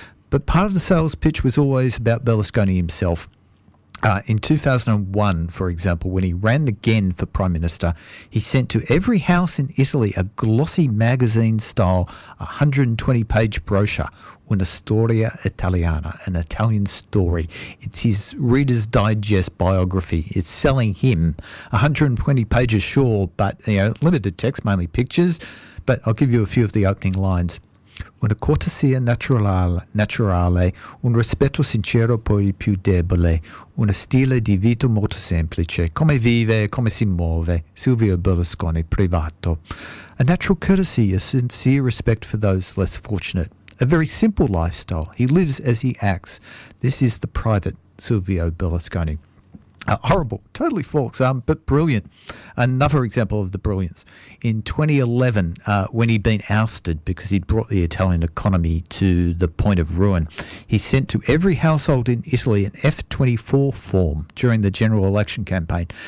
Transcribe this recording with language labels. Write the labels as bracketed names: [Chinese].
[English] But part of the sales pitch was always about Berlusconi himself. In 2001, for example, when he ran again for Prime Minister, he sent to every house in Italy a glossy magazine-style 120-page brochure, Una Storia Italiana, an Italian story. It's his Reader's Digest biography. It's selling him 120 pages, sure, but you know, limited text, mainly pictures. But I'll give you a few of the opening lines. [Italian] Una cortesia naturale, un rispetto sincero per il più debole, una stile di vita molto semplice, come vive, come si muove, Silvio Berlusconi, privato. [English] A natural courtesy, a sincere respect for those less fortunate. A very simple lifestyle. He lives as he acts. This is the private Silvio Berlusconi. Horrible, totally false, but brilliant. Another example of the brilliance. In 2011, when he'd been ousted because he'd brought the Italian economy to the point of ruin, he sent to every household in Italy an F-24 form during the general election campaign.